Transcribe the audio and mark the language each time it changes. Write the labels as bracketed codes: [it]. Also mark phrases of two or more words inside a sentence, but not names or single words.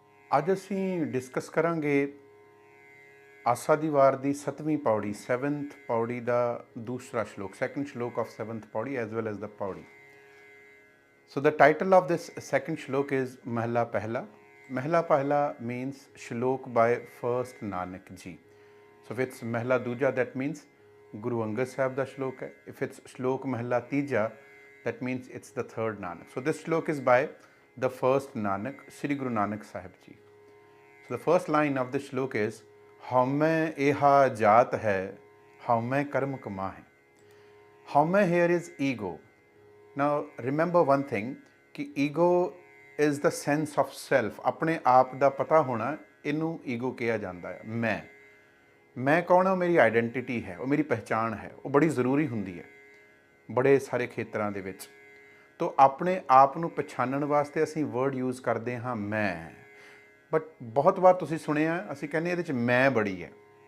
[pa] ਅੱਜ ਅਸੀਂ ਡਿਸਕਸ ਕਰਾਂਗੇ ਆਸਾ ਦੀ ਵਾਰ ਦੀ 7ਵੀਂ ਪੌੜੀ 7th ਪੌੜੀ ਦਾ ਦੂਸਰਾ ਸ਼ਲੋਕ ਸੈਕੰਡ ਸ਼ਲੋਕ ਆਫ 7th ਪੌੜੀ [en] as well as the [pa] ਪੌੜੀ. [en] So the title of this second shlok is [pa] ਮਹਲਾ ਪਹਿਲਾ. ਮਹਲਾ ਪਹਿਲਾ [en] means shlok by first Nanak ji. So if it's [pa] ਮਹਲਾ ਦੂਜਾ, [en] that means [pa] ਗੁਰੂ ਅੰਗਦ ਸਾਹਿਬ ਦਾ ਸ਼ਲੋਕ ਹੈ. [en] If it's [pa] ਸ਼ਲੋਕ ਮਹਲਾ ਤੀਜਾ, [en] that means it's the third Nanak. So this shlok is by the first Nanak, Sri Guru Nanak Sahib ji. So the first line of the shlok is [pa] ਹਉਮੈ ਏਹਾ ਜਾਤਿ ਹੈ ਹਉਮੈ ਕਰਮ ਕਮਾ ਹੈ. [en] Haume here is ego. Now remember one thing कि ego is the sense of self. [hi] अपने आप [pa] ਦਾ ਪਤਾ ਹੋਣਾ ਇਹਨੂੰ ego ਕਿਹਾ ਜਾਂਦਾ ਹੈ. ਮੈਂ ਕੌਣ ਹਾਂ, ਮੇਰੀ ਆਈਡੈਂਟੀਟੀ ਹੈ, ਉਹ ਮੇਰੀ ਪਹਿਚਾਣ ਹੈ, ਉਹ ਬੜੀ ਜ਼ਰੂਰੀ ਹੁੰਦੀ ਹੈ ਬੜੇ ਸਾਰੇ ਖੇਤਰਾਂ ਦੇ ਵਿੱਚ. ਤੋ ਆਪਣੇ ਆਪ ਨੂੰ ਪਛਾਣਨ ਵਾਸਤੇ ਅਸੀਂ [en] word use [pa] ਕਰਦੇ ਹਾਂ ਮੈਂ. ਬਟ ਬਹੁਤ ਵਾਰ ਤੁਸੀਂ ਸੁਣਿਆ ਅਸੀਂ ਕਹਿੰਦੇ ਇਹਦੇ 'ਚ ਮੈਂ ਬੜੀ ਹੈ.